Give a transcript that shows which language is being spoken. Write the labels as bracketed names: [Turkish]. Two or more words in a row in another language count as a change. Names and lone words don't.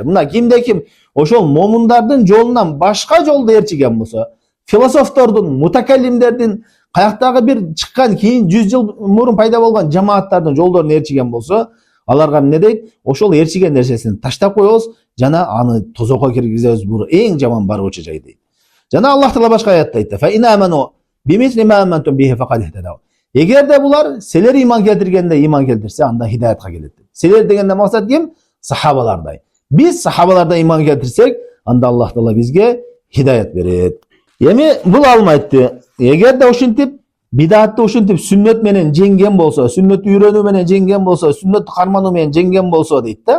[Kyrgyz] Мына кимде ким ошол момундардын жолунан башка жолду ээрчиген болсо, философтордун, мутакаллимдердин, каяктагы бир чыккан кийин 100 жыл мурун пайда болгон жамааттардын жолдорун ээрчиген болсо, аларга эмне дейт? Ошол ээрчиген нерсесин таштап коебуз жана аны тозокко киргизебиз. Бул эң жаман баруучу жай дейт. Жана Аллах Таала башка аятта айтты: [Arabic] "فإن آمنوا بمثل ما آمنتم به فقد اهتدوا." [Kyrgyz] Эгерде булар силер иман келтиргенде иман келтирсе, анда хидаятка келет. Силер дегенде максат ким? Сахабалардай. Биз сахабаларда иман келтирсек, анда Аллах Таала бизге хидаят берет. Эми бул алмайтты. Эгерде ушинтип бидатты ушинтип сүннөт менен жеңген болсо, сүннөттү үйрөнүү менен жеңген болсо, сүннөттү кармануу менен жеңген болсо дейт да.